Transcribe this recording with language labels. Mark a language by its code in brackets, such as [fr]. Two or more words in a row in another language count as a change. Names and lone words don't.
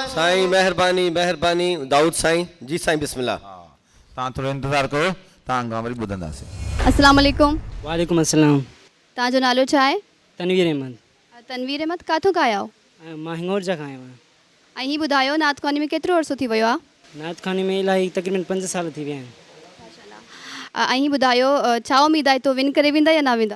[sd] साईं महिरबानी महिरबानी दाऊद साईं। जी साईं बिस्मिल्लाह। तव्हां थोरो इंतज़ारु कयो, तव्हां खां वरी ॿुधंदासीं। [ar] السلام عليكم. وعليكم السلام. [sd] तव्हांजो नालो छा आहे? तनवीर अहमद। तनवीर अहमद। काथों खां आया हो? मां हिंगोर जा खां आहियो आहियां। ऐं हीअ ॿुधायो नात ख़ानी में केतिरो अर्सो थी वियो आहे? नात खाने में इलाही तक़रीबन 5 साल थी विया आहिनि। ऐं हीअ ॿुधायो छा उमेदु आहे तो विन करे वेंदा या न वेंदा?